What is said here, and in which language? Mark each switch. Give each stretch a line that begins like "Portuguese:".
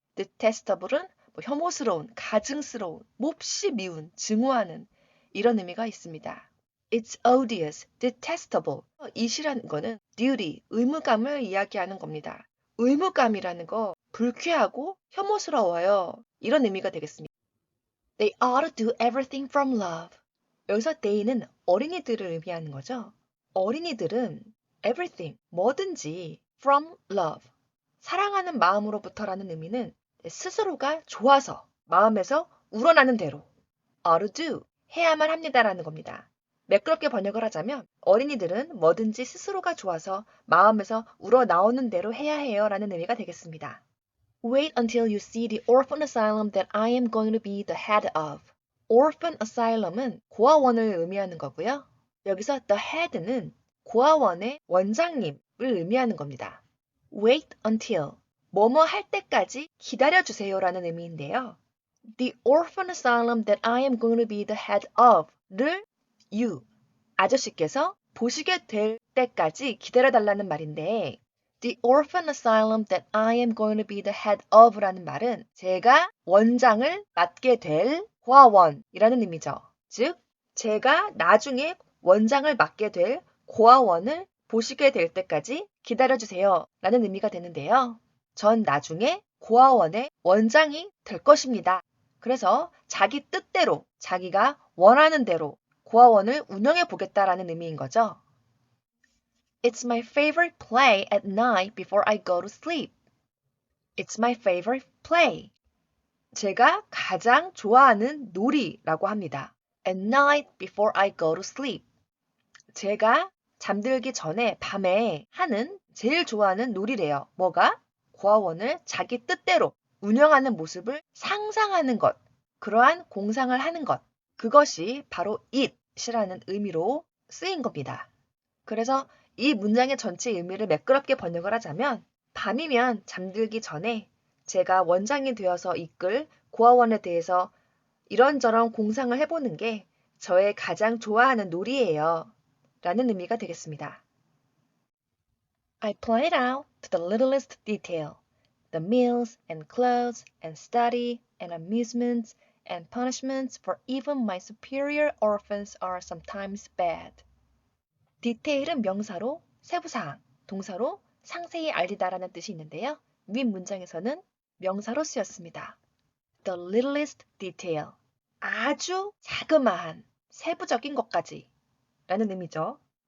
Korean: detestable은 혐오스러운, 가증스러운, 몹시 미운, 증오하는 이런 의미가 있습니다.
English: It's odious, detestable.
Korean: it이라는 거는 duty, 의무감을 이야기하는 겁니다. 의무감이라는 거 불쾌하고 혐오스러워요. 이런 의미가 되겠습니다.
English: They ought to do everything from love.
Korean: 여기서 they는 어린이들을 의미하는 거죠. 어린이들은 everything, 뭐든지
English: from love,
Korean: 사랑하는 마음으로부터라는 의미는 스스로가 좋아서, 마음에서 우러나는 대로
English: ought to do,
Korean: 해야만 합니다라는 겁니다. 매끄럽게 번역을 하자면 어린이들은 뭐든지 스스로가 좋아서 마음에서 우러나오는 대로 해야 해요 라는 의미가 되겠습니다.
English: Wait until you see the orphan asylum that I am going to be the head of.
Korean: orphan asylum은 고아원을 의미하는 거고요. 여기서 the head는 고아원의 원장님을 의미하는 겁니다.
English: Wait until,
Korean: 뭐뭐 할 때까지 기다려주세요라는 의미인데요.
English: The orphan asylum that I am going to be the head of
Korean: 를 you, 아저씨께서 보시게 될 때까지 기다려달라는 말인데
English: The orphan asylum that I am going to be the head of
Korean: 라는 말은 제가 원장을 맡게 될 고아원이라는 의미죠. 즉, 제가 나중에 원장을 맡게 될 고아원을 보시게 될 때까지 기다려주세요 라는 의미가 되는데요. 전 나중에 고아원의 원장이 될 것입니다. 그래서 자기 뜻대로, 자기가 원하는 대로 고아원을 운영해 보겠다라는 의미인 거죠.
English: It's my favorite play at night before I go to sleep. It's my favorite play.
Korean: 제가 가장 좋아하는 놀이라고 합니다.
English: At night before I go to sleep.
Korean: 제가 잠들기 전에 밤에 하는 제일 좋아하는 놀이래요. 뭐가? 고아원을 자기 뜻대로 운영하는 모습을 상상하는 것. 그러한 공상을 하는 것. 그것이 바로 it이라는 의미로 쓰인 겁니다. 그래서 이 문장의 전체 의미를 매끄럽게 번역을 하자면 밤이면 잠들기 전에 제가 원장이 되어서 이끌 고아원에 대해서 이런저런 공상을 해보는 게 저의 가장 좋아하는 놀이예요. 라는 의미가 되겠습니다.
English: I plan it out to the littlest detail. The meals and clothes and study and amusements and punishments for even my superior orphans are sometimes bad.
Korean: 디테일은 명사로 세부사항, 동사로 상세히 알리다라는 뜻이 있는데요. 윗 문장에서는 명사로 쓰였습니다.
English: The littlest detail,
Korean: 아주 자그마한, 세부적인 것까지 라는 의미죠.